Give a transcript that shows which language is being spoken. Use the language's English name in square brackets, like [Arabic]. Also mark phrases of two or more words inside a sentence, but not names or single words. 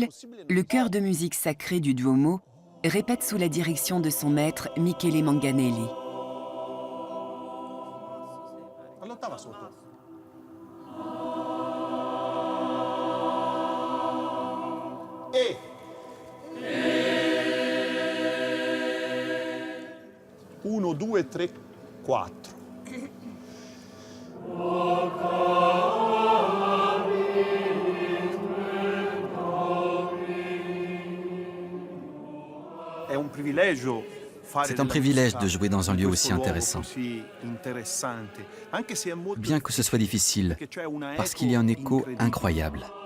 [French] le chœur de musique sacrée du Duomo répète sous la direction de son maître Michele Manganelli. [Italian] Uno, due, tre, quattro. [French] C'est un privilège de jouer dans un lieu aussi intéressant. Bien que ce soit difficile, parce qu'il y a un écho incroyable.